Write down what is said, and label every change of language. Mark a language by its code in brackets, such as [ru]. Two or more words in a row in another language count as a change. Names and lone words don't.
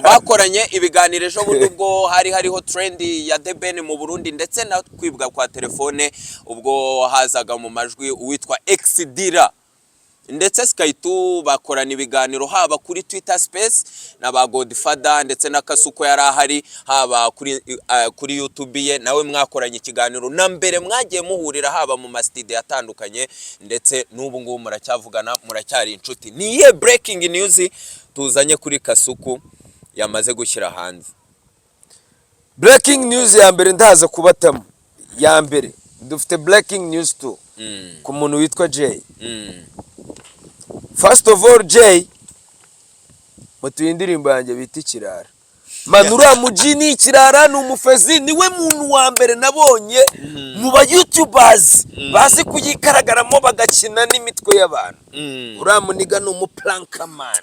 [rw] Bakoranye ibiganiro ejo bundi ubwo hariho trend ya The Ben mu Burundi, ndetse na kwibwa kwa telefone ubwo hazaga mu majwi uwitwa Exdira, ndetse Sky 2 bakorana ibiganiro haba kuri Twitter Space na ba Godfather, ndetse na Kasuku yari ahari, haba kuri YouTube ye nawe mwakoranye ikiganiro, na mbere mwagiye muhurira haba mu studio atandukanye, ndetse n'ubu ngubu muracyavugana, muracyari inshuti. Niye [en] breaking news [rw] tuzanye kuri Kasuku yamaze gushyira hanze. [en] Breaking news [rw] ya mbere ndaza kubatamo, ya mbere dufite [en] breaking news too [rw] ku muntu witwa Jay. [en] First of all, [rw] Jay, mutuye indirimbo yanjye bita Ikirara. Manura mujini Ikirara ni umufezi, niwe muntu wa mbere nabonye mu ba YouTubers bazi kuyikaragaramo bagakina n'imitwe y'abantu. Uramuniga ni umuplanka man.